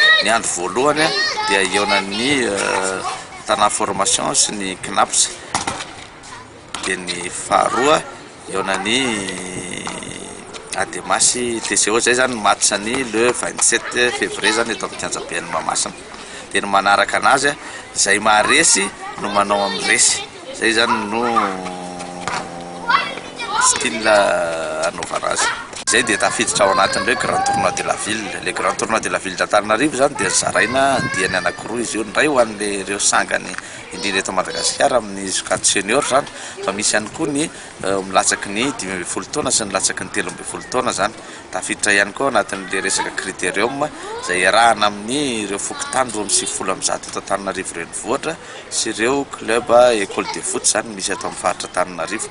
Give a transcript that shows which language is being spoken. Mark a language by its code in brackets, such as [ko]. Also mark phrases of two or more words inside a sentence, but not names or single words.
[mg] Ny andro voalohany dia eonan'ny Tana Formation sy ny Knaps, dia ny faharoa eonan'ny Adema sy TCO zay zany match-ny [fr] le 27 février [mg] zany eto amin'ny Kianjaben'ny Mahamasina. Dia ny manaraka anazy izay maharesy no manao amin'ny resy. Zay zany no style anaovana azy. Zay dia tafiditra ao anatin'ireo [fr] grand tournoi de la ville. Le grand tournoi de la ville d'Antananarivo [mg] zany dia zaraina andiany anankiroa izy io. Ny ray ho an'ireo sangany indrindra eto Madagasikara amin'ny sokatra senior zany, fa misy ihany koa ny milatsaky ny 12 taona sy ny latsaky ny 13 taona zany. Tafiditra ihany koa anatin'le resaka critérium izay iarahana amin'ny ireo Fokotany 20 eto Antananarivo renivohitra sy ireo [fr] club école de foot [mg] zany misy ato amin'ny faritra Antananarivo.